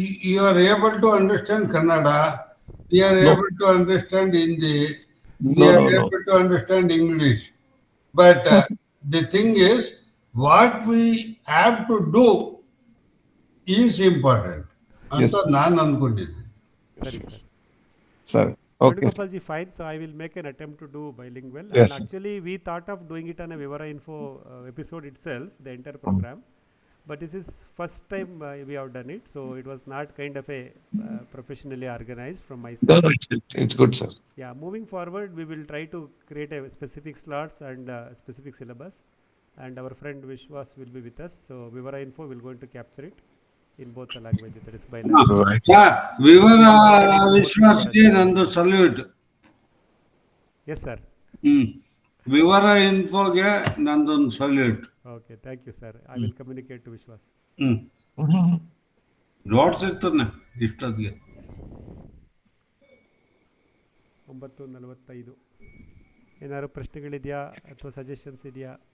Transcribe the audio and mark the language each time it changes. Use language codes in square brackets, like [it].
[en] you are able to understand Kannada, you are able to understand Hindi, you are able to understand English, but the thing is what we have to do is important [kn] ಅಂತ ನಾನು ಅನ್ಕೊಂಡಿದ್ದೀನಿ. [en] Sir. Okay. Venugopalji, fine. So I will make an attempt to do bilingual. Yes. And actually, we thought of doing it on a Vivara Info episode itself, the entire program. But this is first time we have done it, so it was not kind of a professionally organized from my side. No, it's good, sir. Yeah, moving forward, we will try to create a specific slots and specific syllabus. And our friend Vishwas will be with us. So Vivara Info will going to capture it in both the languages, that is bilingual. [kn] Vivara Vishwasge nandu salute. [en] Yes, sir. [kn] Vivara Infoge nandu salute. [en] Okay, thank you, sir. I will communicate to Vishwas. [kn] Notes ಇರ್ತಾನೆ ಇಷ್ಟೊತ್ತಿಗೆ 9:45. ಏನಾದ್ರು ಪ್ರಶ್ನೆಗಳಿದೆಯಾ ಅಥವಾ suggestions ಇದೆಯಾ?